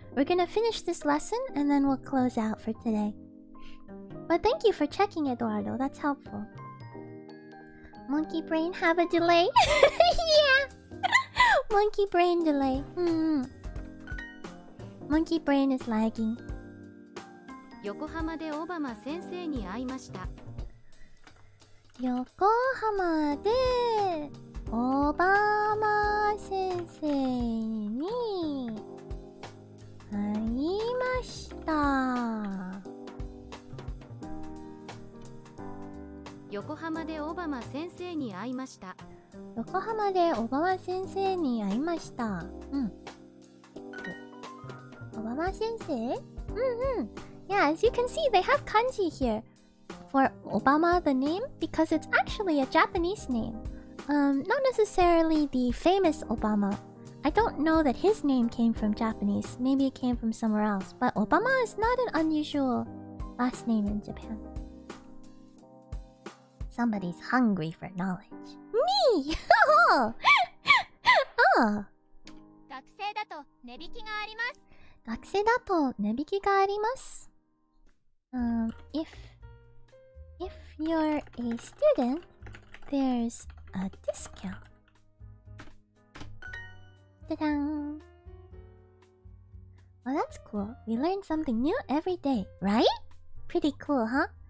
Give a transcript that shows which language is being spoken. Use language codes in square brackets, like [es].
[en] We're gonna finish this lesson and then we'll close out for today. But thank you for checking, Eduardo. That's helpful. Monkey brain have a delay? Yeah! Monkey brain delay. Monkey brain is lagging. [ja] 横浜でオバマ先生に会いました。横浜でオバマ先生に会いました。横浜でオバマ先生に会いました。横浜でオバマ先生に会いました。 [en] オバマ先生？Yeah, as you can see, they have kanji here for Obama, the name, because it's actually a Japanese name. Not necessarily the famous Obama. I don't know that his name came from Japanese. Maybe it came from somewhere else. But Obama is not an unusual last name in Japan. Somebody's hungry for knowledge. Me! Oh! [ja] 学生だと値引きがあります。学生だと値引きがあります。 [en] If you're a student, there's a discount. Ta-da! Well, that's cool. We learn something new every day, right? Pretty cool, huh?